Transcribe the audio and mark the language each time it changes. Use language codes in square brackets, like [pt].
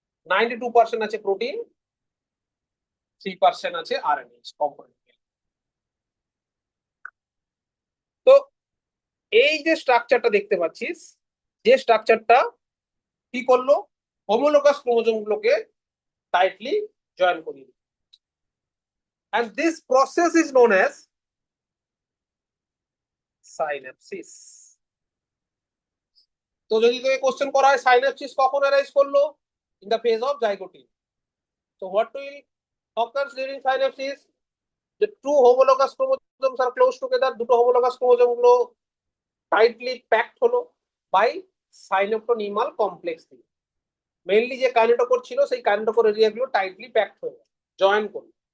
[bn] 92% আছে প্রোটিন, 3% আছে RNA component. তো এই যে স্ট্রাকচারটা দেখতে পাচ্ছিস, যে স্ট্রাকচারটা কি করলো, হোমোলোগাস ক্রোমোজোম গুলোকে টাইটলি জয়েন করিয়ে দিল। [en] and this process is known as synapsis. [bn] তো যদি তোকে কোশ্চেন করা হয় সাইন্যাপসিস কখন অ্যারাইজ করলো, [en] In the phase of zygotene. So what will occurs during synapsis? The two homologous chromosomes are close together, [bn] দুটো homologous chromosome গুলো টাইটলি প্যাকড হলো বাই সাইন্যাপটোনিমাল কমপ্লেক্স দিয়ে। মেইনলি যে কাইনেটোকোর ছিল সেই কাইনেটোকোর এরিয়া গুলো টাইটলি প্যাকড হয়ে জয়েন করলো।